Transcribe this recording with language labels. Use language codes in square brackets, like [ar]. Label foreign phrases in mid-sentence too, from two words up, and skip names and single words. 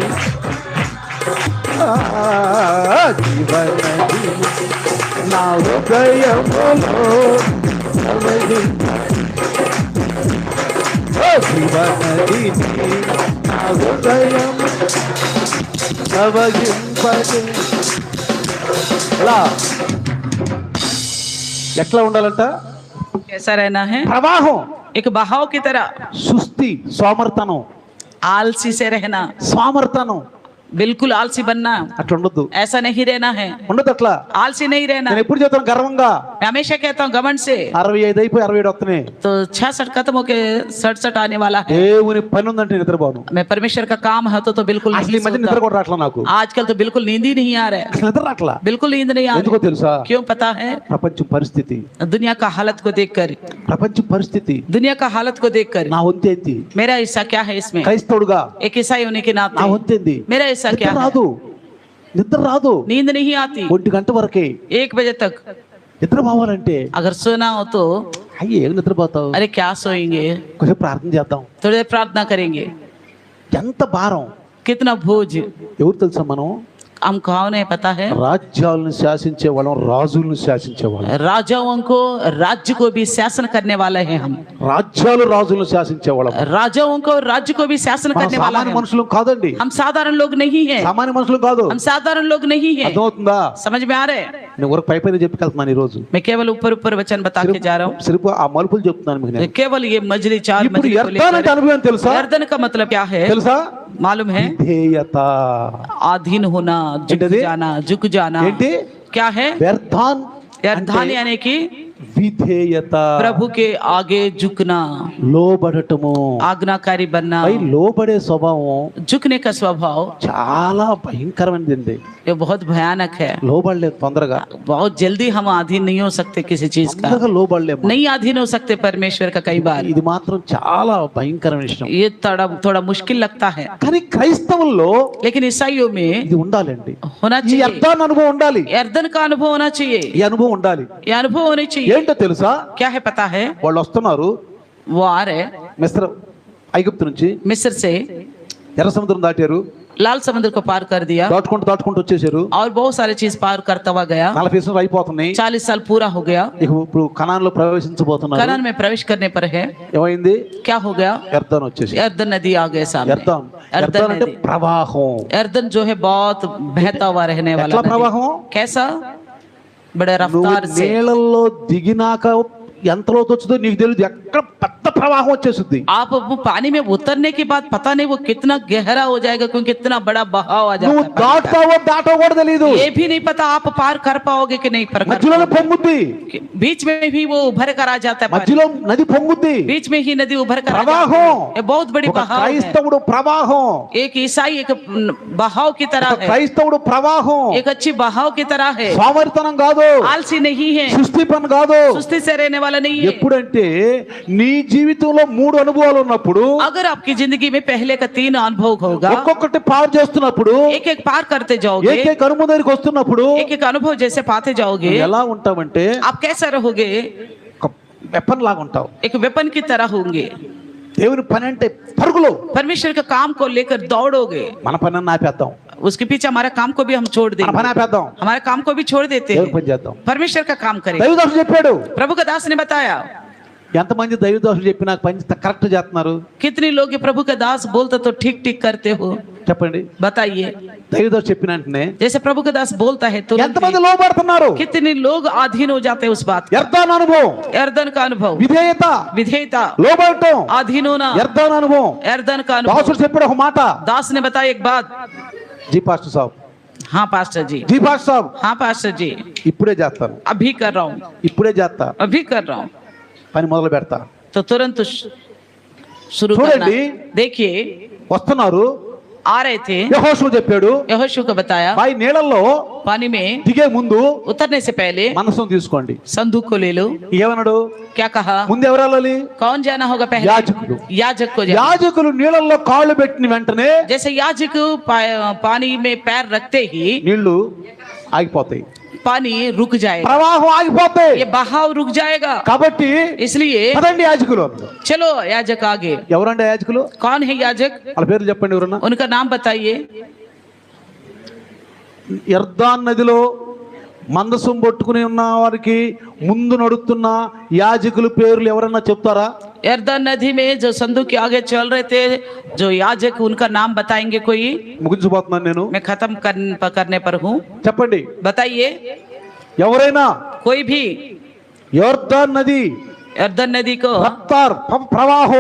[te] జీవనది నా హృదయములో జీవనది నా హృదయం ప్రవహింపచే. అలా ఎట్లా ఉండాలంట? [hi] कैसा रहना है? [te] ప్రవాహం, [hi] एक बहाव की तरह, [te] సుస్థి, సోమర్తనం, [hi] आलसी से रहना, [te] సోమర్తనం [hi] बिल्कुल आलसी बनना, [te] అట్లా ఉండొద్దు. [hi] ऐसा नहीं रहना है। [te] ఉండదు అట్లా. [hi] आलसी नहीं रहना। [te] నేను ఎప్పుడు చెప్తాను గర్వంగా, [hi] मैं हमेशा कहता हूँ घमंड से [te] 65 అయిపోయి 67 వస్తున్నాయి. [hi] तो 66 खत्म होके 67 आने वाला है। [te] దేవుని పని ఉందంటే నిద్రపోను. [hi] मैं परमेश्वर का काम है तो बिल्कुल [te] అసలు ఈ [hi] नहीं [te] మధ్య [hi] सोता। [te] నిద్ర కూడా రావట్లా నాకు. [hi] आजकल तो बिल्कुल नींद ही नहीं आ रहा है, [te] అసలు నిద్ర రావట్లా. [hi] बिल्कुल नींद नहीं आ [te] ఎందుకో [hi] रही। [te] తెలుసా? [hi] क्यों पता है? [te] ప్రపంచం పరిస్థితి, [hi] दुनिया का हालत को देखकर, [te] ప్రపంచం పరిస్థితి. [hi] दुनिया का हालत को देखकर [te] నా వంతేంది? [hi] मेरा हिस्सा क्या है इसमें? [te] క్రైస్తవుడుగా [hi] एक ईसाई होने के [te] నా [hi] नाते [te] వంతేంది? [hi] मेरा हिस्सा क्या [te] నిద్ర [hi] है? [te] రాదు, నిద్ర రాదు. [hi] नींद नहीं आती [te] 1 గంట వరకే [hi] 1 बजे तक। [te] నిద్ర పోవాలంటే [hi] अगर सोना हो तो [te] అయ్యి ఏం నిద్రపోతావు? [hi] अरे क्या सोएंगे, [te] కొంచెం ప్రార్థన చేద్దాం. [hi] थोड़ी देर प्रार्थना करेंगे। [te] ఎంత భారం. [hi] कितना बोझ, [te] ఎవరు తెలుసా? మనం [hi] हम कौन है पता है? [te] రాజ్యాలను శాసించే వాళ్ళం, రాజులను శాసించే వాళ్ళం. [hi] राजाओं को, राज्य को भी शासन करने वाले हैं हम. [te] రాజ్యాలు రాజులను శాసించే వాళ్ళం. [hi] राजाओं को, राज्य को भी शासन [te] మనం [hi] करने वाला [te] సామాన్య [hi] है. [te] మనుషులు కాదండి, [hi] हम साधारण लोग नहीं हैं. [te] సామాన్య మనుషులు కాదు. [hi] हम साधारण लोग नहीं हैं. [te] అర్థమవుతుందా? [hi] समझ में आ रहे हैं? [te] నేను ఊరకు పై పైన చెప్పుకెళ్తున్నాను ఈ రోజు. [hi] मैं केवल ऊपर ऊपर वचन बता के जा रहा हूँ. [te] సిరిపు ఆ మలుపులు చెప్తున్నాను మీకు నేను. [hi] केवल ये मजली, चार [te] ఇప్పుడు [hi] मजली को [te] యర్దాన్ అంటే [hi] लेकर. [te] అనుభవం తెలుసా? [hi] यर्दन का मतलब क्या है [te] తెలుసా? [hi] मालूम है? [te] విధేయత. [hi] अधीन होना, झुक [te] ఏంటది? [hi] जाना, झुक जाना. [te] ఏంటి? [hi] क्या है? [te] వ్యర్థాన్ [hi] यर्दान [te] అంటే [hi] यानी कि [te] విధేయత, [hi] प्रभु के आगे झुकना, [te] లోబడటము. [hi] आज्ञाकारी बनना. [te] పై లోబడే స్వభావం [hi] झुकने का स्वभाव [te] చాలా భయంకరమైనది. [hi] ये बहुत भयानक है. [te] లోబడలేదు తొందరగా, [hi] बहुत जल्दी हम अधीन नहीं हो सकते किसी चीज का. [te] తొందరగా లోబడలేము. [hi] नहीं अधीन हो सकते परमेश्वर का कई बार. [te] ఇది మాత్రం చాలా భయంకరమైన విషయం. [hi] ये थोड़ा थोड़ा मुश्किल लगता है. [te] కానీ క్రైస్తవుల్లో [hi] लेकिन ईसाइयों में [te] ఇది ఉండాలండి. [hi] होना [te] ఈ [hi] चाहिए. [te] అర్థాన్ని అనుభవం ఉండాలి. [hi] यर्दन का अनुभव होना चाहिए. [te] ఈ అనుభవం ఉండాలి. [hi] ये अनुभव होने चाहिए. [te] ఏంటో తెలుసా? [hi] क्या है पता है? [te] వాళ్ళు వస్తున్నారు [hi] वो आ रहे [te] మిస్ర ఐగుప్తు నుంచి, [hi] मिस्र से, [te] ఎర్ర సముద్రం దాటారు, [hi] लाल समुद्र को पार कर दिया [te] దాటుకుంటూ వచ్చేసారు. [hi] और बहुत सारी चीज पार करता हुआ गया. [te] 40 సంవత్సరాలు అయిపోతున్నాయి. [hi] 40 साल पूरा हो गया. [te] ఇక ఇప్పుడు కనాన్లో ప్రవేశించబోతున్నారు. [hi] कनान में प्रवेश करने पर है. [te] ఏమైంది? [hi] क्या हो गया? [te] యర్దాన్ వచ్చేసి. [hi] यर्दन नदी आ गए सामने. [te] యర్దాన్ [hi] यर्दन [te] అంటే [hi] नदी. [te] ప్రవాహం. [hi] यर्दन जो है बहुत बहता हुआ रहने वाला [te] ఎట్లా [hi] नदी. [te] ప్రవాహం? [hi] कैसा? बड़े [te] నువ్వు [hi] रफ्तार से. [te] నీళ్ళల్లో దిగినాక ఎంతలో వచ్చుదో నీకు తెలియదు. ఎక్కడ పెద్ద ప్రవాహం వచ్చేస్తుంది. [hi] आप वो पानी में उतरने के बाद पता नहीं वो कितना गहरा हो जाएगा, क्योंकि कितना बड़ा बहाव आ [te] నువ్వు [hi] जाता है. [te] దాటుతావో దాటో కూడా తెలియదు. [hi] ये भी नहीं पता आप पार कर पाओगे कि नहीं पर कर [te] మధ్యలోనే [hi] पाओगे. [te] పొంగుద్ది. [hi] बीच में भी वो उभर कर आ जाता है पानी. [te] మధ్యలో నది పొంగుద్ది. [hi] बीच में ही नदी उभर कर आ जाती [te] ప్రవాహం. [hi] है. ये बहुत बड़ी [te] ఒక [hi] बहाव है. [te] క్రైస్తవుడు ప్రవాహం. [hi] एक ईसाई एक बहाव की तरह [te] ఒక [hi] है. [te] క్రైస్తవుడు ప్రవాహం. [hi] एक अच्छी बहाव की तरह है. [te] సోమరితనం కాదు, [hi] आलसी नहीं है, [te] సుస్థి పని కాదు. [hi] सुस्ती से रहने वाला नहीं है. [te] ఎప్పుడంటే నీ జీవితంలో 3 అనుభవాలు ఉన్నప్పుడు, [hi] अगर आपकी जिंदगी में पहले का 3 अनुभव होगा, [te] ఒక్కొక్కటి పార్ చేస్తున్నప్పుడు, [hi] एक एक पार करते जाओगे, [te] ఏకైక అనుభవం దగ్గరికి వస్తున్నప్పుడు [hi] एक एक अनुभव जैसे पाते जाओगे, [te] నువ్వు ఎలా ఉంటావంటే [hi] आप कैसा रहोगे? [te] ఒక వెపన్ లాగా ఉంటావు. [hi] एक वेपन की तरह होंगे. [te] దేవుని పని అంటే పరుగులు. [hi] परमेश्वर के काम को लेकर दौड़ोगे. [te] మన పని అన్న ఆపేద్దాం, [hi] उसके पीछे हमारा काम को भी हम छोड़ [te] మన పని [hi] देंगे. [te] ఆపేద్దాం, [hi] हमारे काम को भी छोड़ देते [te] దేవుని [hi] हैं. [te] పని చేద్దాం. [hi] परमेश्वर का काम करें. [te] దైవదాసుడు చెప్పాడు. [hi] प्रभु का दास ने बताया. [te] ఎంతమంది దైవదాసులు చెప్పి నాకు పని కరెక్ట్ చేస్తున్నారు [hi] कितने लोग ये प्रभु का दास बोलते तो ठीक ठीक करते हो? [te] చెప్పండి. [hi] बताइए. [te] దైవదాసు చెప్పిన వెంటనే [hi] जैसे प्रभु का दास बोलता है तो [te] ఎంతమంది లోబడుతున్నారు? [hi] कितने लोग अधीन हो जाते हैं उस बात का. [te] యర్దాన్ అనుభవం, [hi] यर्दन का अनुभव, [te] విధేయత, [hi] विधेयता, [te] లోబడటం, [hi] अधीन होना. [te] యర్దాన్ అనుభవం. [hi] यर्दन का अनुभव. [te] దాసుడు చెప్పాడు ఒక మాట. [hi] दास ने बताया एक बात. जी पास्टर साब, हाँ पास्टर जी, जी पास्टर साब, हाँ पास्टर जी, [te] ఇప్పుడే చేస్తాను, [hi] अभी कर रहा हूँ, [te] ఇప్పుడే చేస్తా, [hi] अभी कर रहा हूँ. [te] పని మొదలు పెడతా. [hi] तो तुरंत शुरू करना. [te] చూడండి, [hi] देखिए [te] వస్తున్నారు. [hi] आ रहे थे. [te] యెహోషువ చెప్పాడు, [hi] यहोशू को बताया [te] పై నీళ్ళల్లో [hi] पानी में [te] దిగే ముందు [hi] उतरने से पहले [te] మనసును తీసుకోండి. [hi] संदूक को ले लो. [te] ఏమన్నాడు? [hi] क्या कहा? [te] ముందు ఎవరు వెళ్ళాలి? [hi] कौन जाना होगा पहले? [te] యాజకుడు. [hi] याजक को जाना. [te] యాజకులు నీళ్ళల్లో కాళ్ళు పెట్టిన వెంటనే [hi] जैसे याजक पानी में पैर रखते ही [te] నీళ్లు ఆగిపోతాయి, [hi] पानी रुक जाएगा, [te] ప్రవాహం ఆగిపోతాయి. [hi] ये बहाव रुक जाएगा. [te] కాబట్టి [hi] इसलिए [te] పదండి యాజకులు. [hi] चलो याजक आगे. [te] ఎవరండి యాజకులు? [hi] कौन है याजक? [te] వాళ్ళ పేర్లు చెప్పండి ఎవరన్నా. [hi] उनका नाम बताइए. [te] యర్దాన్ నదిలో మందసం పట్టుకుని ఉన్న వారికి ముందు నడుస్తున్న యాజకుల పేర్లు ఎవరన్నా చెప్తారా? [hi] यर्दन नदी में जो संदूक के आगे चल रहे थे जो याजक, उनका नाम बताएंगे कोई? [te] ముగించబోతున్నాను నేను. [hi] मैं खत्म करने पर हूँ. [te] చెప్పండి. [hi] बताइए. [te] ఎవరైనా [hi] कोई भी [te] యర్దాన్ నది [hi] यर्दन नदी को, [te] రఫ్తార్ ప్రవాహం